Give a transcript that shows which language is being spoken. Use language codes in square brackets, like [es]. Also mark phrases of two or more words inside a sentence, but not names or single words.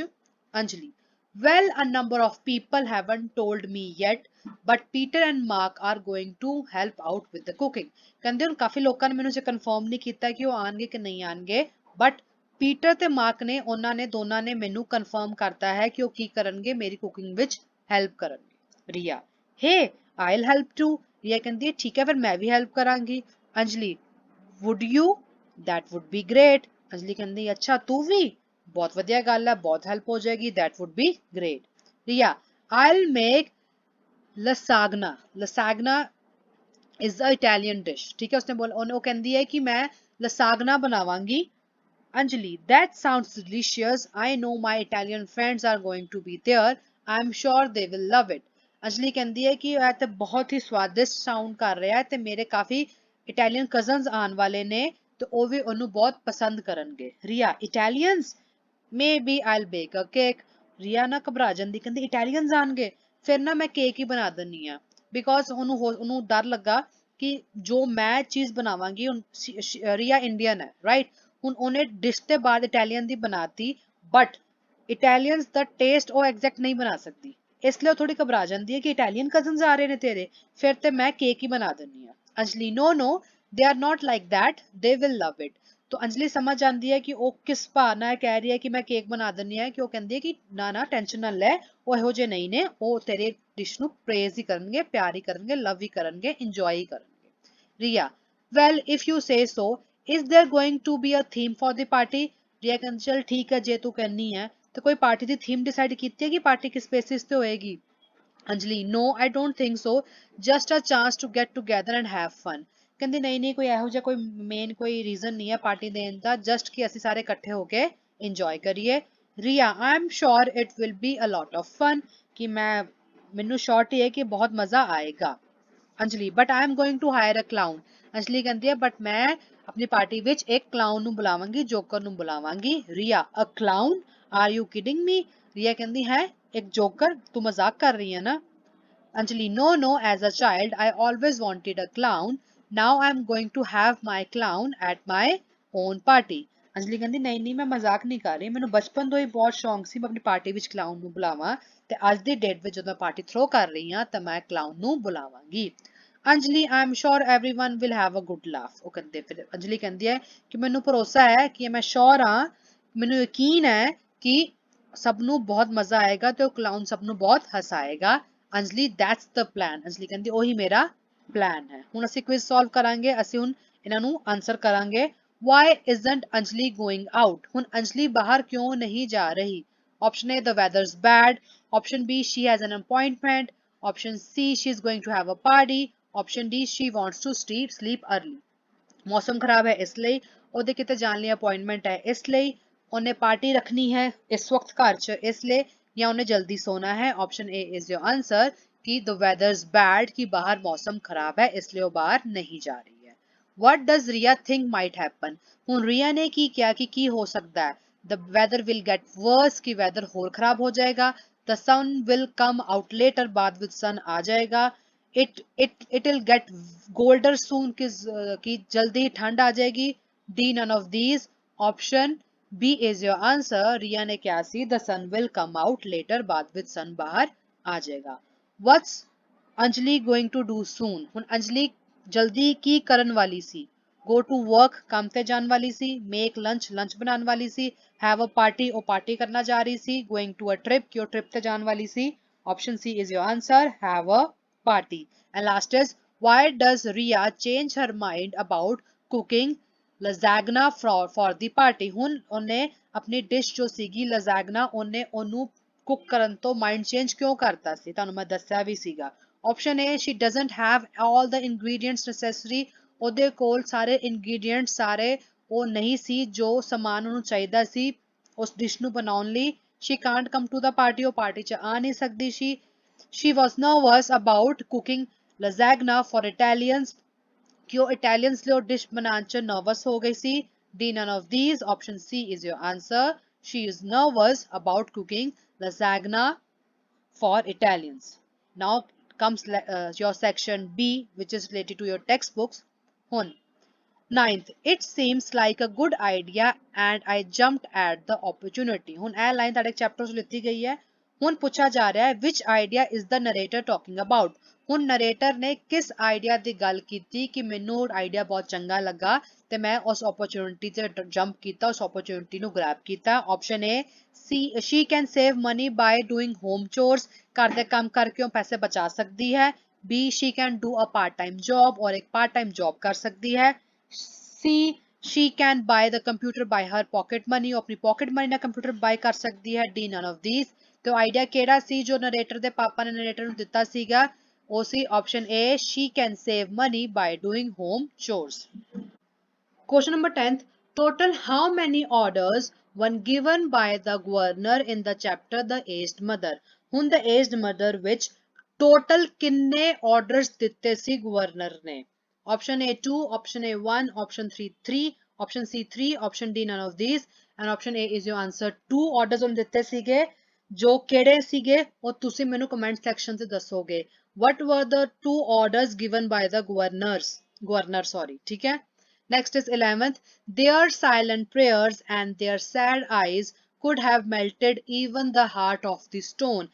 [pa] अंजलि, [en] well a number of people haven't told me yet but Peter and Mark are going to help out with the cooking. [pa] ਕਹਿੰਦੇ ਹੁਣ ਕਾਫੀ ਲੋਕਾਂ ਨੇ ਮੈਨੂੰ ਜੇ ਕਨਫਰਮ ਨਹੀਂ ਕੀਤਾ ਕਿ ਉਹ ਆਣਗੇ ਕਿ ਨਹੀਂ ਆਣਗੇ ਬਟ ਪੀਟਰ ਤੇ ਮਾਰਕ ਨੇ ਉਹਨਾਂ ਨੇ ਦੋਨਾਂ ਨੇ ਮੈਨੂੰ ਕਨਫਰਮ ਕਰਤਾ ਹੈ ਕਿ ਉਹ ਕੀ ਕਰਨਗੇ ਮੇਰੀ ਕੁਕਿੰਗ ਵਿੱਚ ਹੈਲਪ ਕਰਨਗੇ. ਰੀਆ, [en] hey I'll help too. [pa] ਰੀਆ ਕਹਿੰਦੀ ਹੈ ਠੀਕ ਹੈ ਫਿਰ ਮੈਂ ਵੀ ਹੈਲਪ ਕਰਾਂਗੀ. ਅੰਜਲੀ, [en] would you? that would be great. [pa] ਅੰਜਲੀ ਕਹਿੰਦੀ ਅੱਛਾ ਤੂੰ ਵੀ, ਬਹੁਤ ਵਧੀਆ ਗੱਲ ਹੈ, [hi] बहुत हेल्प हो जाएगी. [en] That would be great. Riya, I'll make lasagna. Lasagna is the Italian dish. [hi] ठीक है, उसने बोला, वो कहती है कि मैं lasagna बनावांगी. [en] Anjali, that sounds delicious. I know my Italian friends are going to be there. I'm sure they will love it. [hi] अंजलि कहती है कि यह तो बहुत ही स्वादिष्ट साउंड कर रहा है ते मेरे काफी Italian cousins आने वाले ने तो वो भी उन्हें बहुत पसंद करनगे. [en] Riya, Italians? Maybe I'll bake a cake. [pa] ਰੀਆ ਨਾ ਘਬਰਾ ਜਾਂਦੀ, ਕਹਿੰਦੀ ਇਟਾਲੀਅਨਸ ਆਣਗੇ ਫਿਰ ਨਾ ਮੈਂ ਕੇਕ ਹੀ ਬਣਾ ਦਨੀ ਆ. [hi] बिकॉज ਉਹਨੂੰ डर लगा कि जो मैं चीज बनावांगी ਹੁਣ रिया इंडियन है राइट. [pa] ਹੁਣ ਉਹਨੇ डिश ਤੇ ਬਾਅਦ ਇਟਾਲੀਅਨ ਦੀ ਬਣਾਤੀ बट ਇਟਾਲੀਅਨਸ ਦਾ ਟੇਸਟ ਉਹ ਐਗਜ਼ੈਕਟ ਨਹੀਂ ਬਣਾ ਸਕਦੀ, ਇਸ ਲਈ ਉਹ ਥੋੜੀ ਘਬਰਾ ਜਾਂਦੀ ਹੈ ਕਿ ਇਟਾਲੀਅਨ ਕਜ਼ਨਸ ਆ ਰਹੇ ਨੇ ਤੇਰੇ ਫਿਰ ਤੇ ਮੈਂ ਕੇਕ ਹੀ ਬਣਾ ਦਨੀ ਆ. अंजलि, [en] no no, they are not like that, they will love it. [hi] तो अंजलि समझ आती है कि वो किस भावना कह रही है कि मैं केक बना दनी है कि वो कहती है कि ना ना टेंशन ना ले, वो [pa] ਇਹੋ ਜਿਹੇ [hi] नहीं ने, वो तेरे डिश ਨੂੰ प्रेज ही करनगे, प्यार ही करनगे, लव ही करनगे, enjoy ही करनगे. रिया, [en] well if you say so, is there going to be a theme for the party? [pa] ਰੀਆ ਕਹਿੰਦੀ ਚੱਲ ਠੀਕ ਹੈ ਜੇ ਤੂੰ ਕਹਿਨੀ ਹੈ. ਤਾਂ ਕੋਈ ਪਾਰਟੀ ਦੀ ਥੀਮ ਡਿਸਾਈਡ ਕੀਤੀ ਹੈ ਕਿ ਪਾਰਟੀ ਕਿਸ ਬੇਸਿਸ ਪੇ ਹੋਏਗੀ? अंजलि, [en] no I don't think so, just a chance to get together and have fun. [pa] ਕਹਿੰਦੀ ਨਹੀਂ ਨਹੀਂ ਕੋਈ ਇਹੋ ਜਿਹਾ ਕੋਈ ਮੇਨ ਕੋਈ ਰੀਜ਼ਨ ਨਹੀਂ ਹੈ ਪਾਰਟੀ ਦੇਣ ਦਾ, ਜਸਟ ਕਿ ਅਸੀਂ ਸਾਰੇ ਇਕੱਠੇ ਹੋ ਕੇ ਇੰਜੋਏ ਕਰੀਏ. [en] ਰੀਆ, I am sure it will be a lot of fun, [pa] ਕਿ ਮੈਨੂੰ ਸ਼ੋਰਟ ਹੀ ਹੈ ਕਿ ਬਹੁਤ ਮਜ਼ਾ ਆਏਗਾ. ਅੰਜਲੀ, [en] But I am going to hire a clown. [pa] ਅੰਜਲੀ ਕਹਿੰਦੀ ਹੈ ਬਟ ਮੈਂ ਆਪਣੀ ਪਾਰਟੀ ਵਿੱਚ ਇੱਕ ਕਲਾਊਨ ਨੂੰ ਬੁਲਾਵਾਂਗੀ, ਜੋਕਰ ਨੂੰ ਬੁਲਾਵਾਂਗੀ. [en] ਰੀਆ, A clown, are you kidding me? [pa] ਰੀਆ ਕਹਿੰਦੀ ਹੈ ਇੱਕ ਜੋਕਰ, ਤੂੰ ਮਜ਼ਾਕ ਕਰ ਰਹੀ ਹੈ ਨਾ? ਅੰਜਲੀ, [en] no no, as a child I always wanted a clown. Now I'm going to have my clown at my own party. [pa] ਅੰਜਲੀ ਕਹਿੰਦੀ ਨਹੀਂ ਨਹੀਂ ਮੈਂ ਮਜ਼ਾਕ ਨਹੀਂ ਕਰ ਰਹੀ, ਮੈਨੂੰ ਬਚਪਨ ਤੋਂ ਹੀ ਬਹੁਤ ਸ਼ੌਂਕ ਸੀ ਮੈਂ ਆਪਣੀ ਪਾਰਟੀ ਵਿੱਚ ਕਲਾਊਨ ਨੂੰ ਬੁਲਾਵਾਂ ਤੇ ਅੱਜ ਦੀ ਡੇਟ ਵਿੱਚ ਜਦੋਂ ਮੈਂ ਪਾਰਟੀ ਥਰੋ ਕਰ ਰਹੀ ਹਾਂ ਤਾਂ ਮੈਂ ਕਲਾਊਨ ਨੂੰ ਬੁਲਾਵਾਂਗੀ. ਅੰਜਲੀ, [en] I am sure everyone will have a good laugh. [pa] ਉਹ ਕਹਿੰਦੇ ਫਿਰ ਅੰਜਲੀ ਕਹਿੰਦੀ ਹੈ ਕਿ ਮੈਨੂੰ ਭਰੋਸਾ ਹੈ ਕਿ ਮੈਂ ਸ਼ੋਰ ਹਾਂ, ਮੈਨੂੰ ਯਕੀਨ ਹੈ ਕਿ ਸਭ ਨੂੰ ਬਹੁਤ ਮਜ਼ਾ ਆਏਗਾ ਤੇ ਉਹ ਕਲਾਊਨ ਸਭ ਨੂੰ ਬਹੁਤ ਹਸਾਏਗਾ. अंजलि, [en] that's the plan. [pa] अंजलि कहती ਉਹੀ ਮੇਰਾ ਪਲਾਨ ਹੈ. ਹੁਣ ਅਸੀਂ ਕੁਇਜ਼ ਸੋਲਵ ਕਰਾਂਗੇ, ਅਸੀਂ ਹੁਣ ਇਹਨਾਂ ਨੂੰ ਆਨਸਰ ਕਰਾਂਗੇ. [en] why isn't Anjali going out? [pa] ਹੁਣ ਅੰਜਲੀ ਬਾਹਰ ਕਿਉਂ ਨਹੀਂ ਜਾ ਰਹੀ? [en] option A, the weather's bad. option B, she has an appointment. option C, she's going to have a party. option D, she wants to sleep early. [pa] ਮੌਸਮ ਖਰਾਬ ਹੈ ਇਸ ਲਈ, ਉਹਦੇ ਕਿਤੇ ਜਾਣ ਲਈ ਅਪਾਇੰਟਮੈਂਟ ਹੈ ਇਸ ਲਈ, ਉਹਨੇ ਪਾਰਟੀ ਰੱਖਣੀ ਹੈ ਇਸ ਵਕਤ ਘਰ 'ਚ ਇਸ ਲਈ, [hi] या उन्हें जल्दी सोना है. [en] Option A is your answer [hi] कि [en] the weather's bad, [hi] कि बाहर मौसम खराब है इसलिए वो बाहर नहीं जा रही है. [en] What does Riya think might happen? [hi] हुन रिया ने की क्या कि हो सकता है? [en] the weather will get worse [hi] कि weather और खराब हो जाएगा, [en] the sun will come out later बाद with sun [hi] आ जाएगा, [en] it will get colder soon [hi] कि जल्दी ठंड आ जाएगी, [en] D none of these, option B is your answer, [hi] रिया ने क्या सी, [en] the sun will come out later बाद with sun [hi] बाहर आ जाएगा. [en] What's अंजलि going to do soon, [pa] ਹੁਣ अंजलि जल्दी की ਕਰਨ वाली ਸੀ, [en] go to work [pa] ਕੰਮ ਤੇ ਜਾਣ ਵਾਲੀ ਸੀ, [en] make lunch [pa] lunch ਬਣਾਉਣ ਵਾਲੀ ਸੀ, [en] have a party [pa] ਉਹ party ਕਰਨਾ ਜਾ ਰਹੀ ਸੀ, [en] going to a trip [pa] ਕਿ ਉਹ trip ਤੇ ਜਾਣ ਵਾਲੀ ਸੀ, [en] option C is your answer, have a party. And last is, why does Riya change her mind about cooking lasagna for the party, [pa] ਹੁਣ ਉਹਨੇ ਆਪਣੀ ਡਿਸ਼ ਜੋ ਸੀਗੀ ਲਜ਼ਾਗਨਾ ਉਹਨੇ ਉਹਨੂੰ ਕੁਕ ਕਰਨ ਤੋਂ ਮਾਈਂਡ ਚੇਂਜ ਕਿਉਂ ਕਰਤਾ ਸੀ, ਤੁਹਾਨੂੰ ਮੈਂ ਦੱਸਿਆ ਵੀ ਸੀਗਾ. [en] Option A, she doesn't have all the ingredients necessary, [pa] ਉਹਦੇ ਕੋਲ ਸਾਰੇ ingredients ਸਾਰੇ ਉਹ ਨਹੀਂ ਸੀ ਜੋ ਸਮਾਨ ਉਹਨੂੰ ਚਾਹੀਦਾ ਸੀ ਉਸ ਡਿਸ਼ ਨੂੰ ਬਣਾਉਣ ਲਈ. [en] She can't come to the party, [pa] ਉਹ ਪਾਰਟੀ 'ਚ ਆ ਨਹੀਂ ਸਕਦੀ ਸੀ. [en] She was nervous about cooking lasagna for Italians, [pa] कि ਉਹ Italians ਲਈ ਉਹ ਡਿਸ਼ ਬਣਾਉਣ 'ਚ nervous ਹੋ ਗਈ ਸੀ. [en] D none of these, option C is your answer. She is nervous about cooking lasagna for Italians. Now comes your section B, which is related to your textbooks. ਹੁਣ ninth, it seems like a good idea and I jumped at the opportunity. [pa] ਹੁਣ ਇਹ ਲਾਈਨ ਤੁਹਾਡੇ ਚੈਪਟਰ 'ਚ ਲਿੱਤੀ ਗਈ ਹੈ. ਹੁਣ ਪੁੱਛਿਆ ਜਾ ਰਿਹਾ ਹੈ [en] which idea is the narrator talking about. [pa] ਹੁਣ ਨਰੇਟਰ ਨੇ ਕਿਸ ਆਈਡੀਆ ਦੀ ਗੱਲ ਕੀਤੀ ਕਿ ਮੈਨੂੰ ਆਈਡੀਆ ਬਹੁਤ ਚੰਗਾ ਲੱਗਾ ਤੇ ਮੈਂ ਉਸ ਓਪਰਚੁਨਿਟੀ ਤੇ ਜੰਪ ਕੀਤਾ, ਉਸ ਓਪਰਚੁਨਿਟੀ ਨੂੰ ਗ੍ਰੈਬ ਕੀਤਾ. [en] Option A, she can save money by doing home chores, [pa] ਘਰ ਦੇ ਕੰਮ ਕਰਕੇ ਉਹ ਪੈਸੇ ਬਚਾ ਸਕਦੀ ਹੈ. [en] B, she can do a part time job, [hi] और एक [en] part time job [hi] कर सकती है. [en] C, she can buy the computer by her pocket money, [pa] ਉਹ ਆਪਣੀ [en] pocket money [pa] ਨਾਲ [en] computer buy [pa] ਕਰ ਸਕਦੀ ਹੈ. [en] D, none of these. [pa] तो ਆਈਡੀਆ ਕਿਹੜਾ ਸੀ ਜੋ ਨਰੇਟਰ ਦੇ ਪਾਪਾ ਨੇ ਨਰੇਟਰ ਨੂੰ ਦਿੱਤਾ ਸੀਗਾ, ਉਹ ਸੀ [en] option A, she can save money by doing home chores. Question number 10th, total how many orders were given by the governor in the chapter The Aged Mother. [pa] ਹੁਣ The Aged Mother ਵਿੱਚ total ਕਿੰਨੇ orders ਦਿੱਤੇ ਸੀ ਗਵਰਨਰ ਨੇ. [en] Option A 2, option A 1, option 3, option C 3, option D none of these, and option A is your answer. [pa] 2 orders ਉਹਨੇ ਦਿੱਤੇ ਸੀਗੇ, ਜੋ ਕਿਹੜੇ ਸੀਗੇ ਉਹ ਤੁਸੀਂ ਮੈਨੂੰ ਕਮੈਂਟ ਸੈਕਸ਼ਨ 'ਚ ਦੱਸੋਗੇ. [en] What were the 2 orders given by the governor, sorry, [hi] ठीक है. [en] Next is 11th, their silent prayers and their sad eyes could have melted even the heart of the stone.